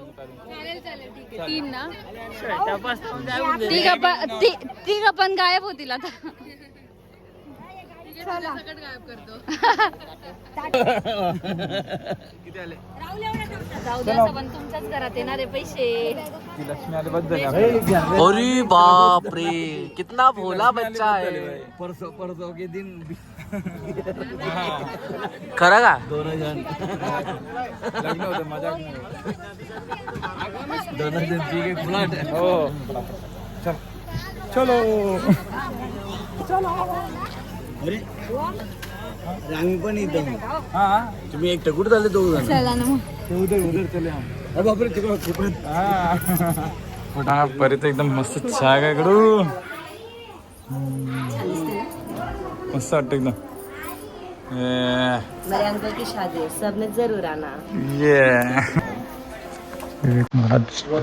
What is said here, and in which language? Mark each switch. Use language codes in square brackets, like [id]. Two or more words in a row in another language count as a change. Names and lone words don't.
[mr] तीन ना तिघ पण गायब होतील आता. जाऊ द्या पण तुमच्याच घरात येणारे पैसे. लक्ष्मी आले बद्दल [hi] अरे बाप रे कितना भोला बच्चा है. परसों के दिन [mr] खरं का. लग्न होतं मजा. [hi] दोनों दिन पी के फ्लैट. हो चलो चलो. [mr] अरे आम्ही पण इथं. हा तुम्ही एकटं कुठं झाले दोघ जण. चला ना मग. [hi] ते उधर चले हम. [mr] अरे बापरे तिकडं खूपच. हा परत एकदम मस्त चहा काय कडू. मस्त वाटतं एकदम. [hi] मेरे अंकल की शादी है, सबने जरूर आना. ये महाराज